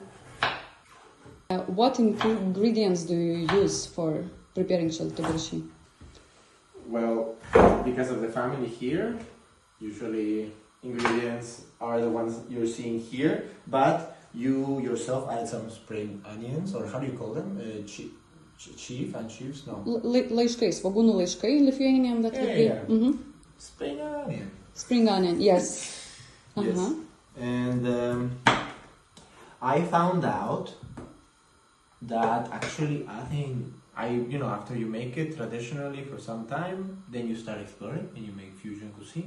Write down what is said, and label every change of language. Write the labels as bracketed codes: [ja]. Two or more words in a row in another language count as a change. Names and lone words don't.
[en] What ingredients do you use for preparing šaltibarščiai? Well, because of the family here, usually ingredients are the ones you're seeing here, but you yourself add some spring onions, or how do you call them? Chiefs? No. [lt] Laiškai, svogūnų laiškai, [en] Lithuanian that would be. Yeah. Mhm. Spring onion. Spring onion, yes. Yes. And I found out that actually adding, after you make it traditionally for some time, then you start exploring and you make fusion cuisine.